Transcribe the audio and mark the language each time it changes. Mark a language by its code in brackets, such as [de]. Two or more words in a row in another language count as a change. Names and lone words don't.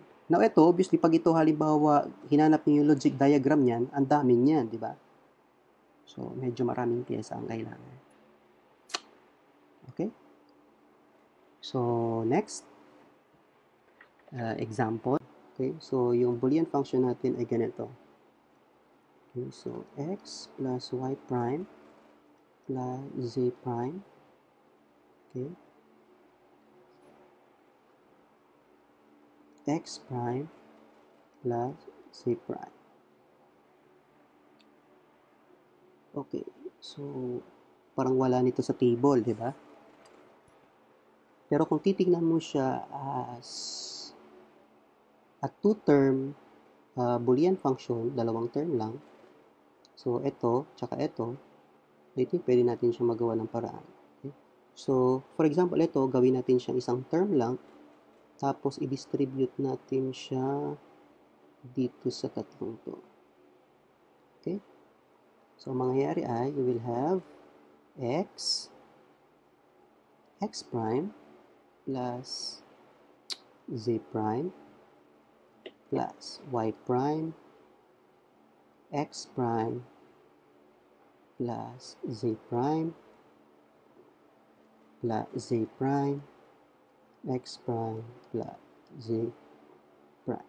[tl] Now, ito, obviously, pag ito halimbawa, hinanap niyo yung [en] logic diagram [tl] niyan, ang daming niyan, di ba? So, medyo maraming pyesa ang kailangan. [en] Okay? So, next. Example. Okay? [tl] So, yung [en] Boolean function [tl] natin ay ganito. [en] Okay? So, x plus y prime plus z prime. Okay? X prime plus z prime. Okay. [tl] So, parang wala nito sa table, di ba? Pero kung titignan mo siya [en] as a two-term Boolean function, [tl] dalawang term lang. So, ito, tsaka ito, [en] I think [tl] pwede natin siya magawa ng paraan. Okay? So, [en] for example, [tl] ito, gawin natin siyang isang term lang, tapos i-distribute natin siya dito sa tatlong to. Okay? So, mangyayari ay, [en] you will have x prime plus z prime plus y prime x prime plus z prime plus z prime x prime plus z prime.